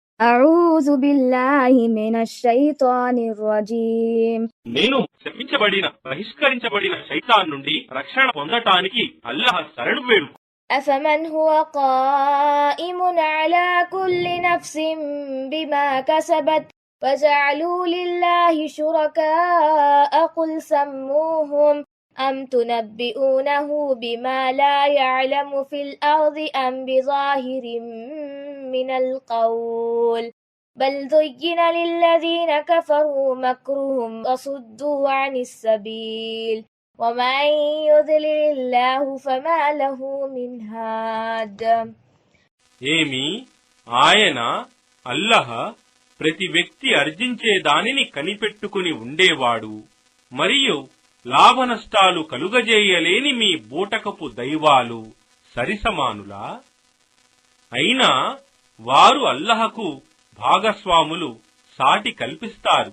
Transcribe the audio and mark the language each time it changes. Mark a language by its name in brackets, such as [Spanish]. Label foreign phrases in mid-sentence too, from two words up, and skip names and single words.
[Arabic] أعوذ بالله من الشيطان الرجيم [Telugu] నేను శపించబడిన బహిష్కరించబడిన శైతాన్ నుండి రక్షణ పొందటానికి అల్లాహ్ శరణు వేడు. [Arabic] أفمن هو قائم على كل نفس بما كسبت وجعلوا لله شركاء قل سموهم أم تنبئونه بما لا يعلم في الأرض أم بظاهر من القول بل زين للذين كفروا مكرهم وصدوا عن السبيل ومن يضلل الله فما له من هاد. [Telugu] ఏమి ఆయన అల్లాహ్ ప్రతి వ్యక్తి అర్జించే దానిని కనిపెట్టుకుని ఉండేవాడు మరియు లాభనష్టాలు కలుగజేయలేని మీ బూటకపు దైవాలు సరిసమానులా? అయినా వారు అల్లాహకు భాగస్వాములు సాటి కల్పిస్తారు.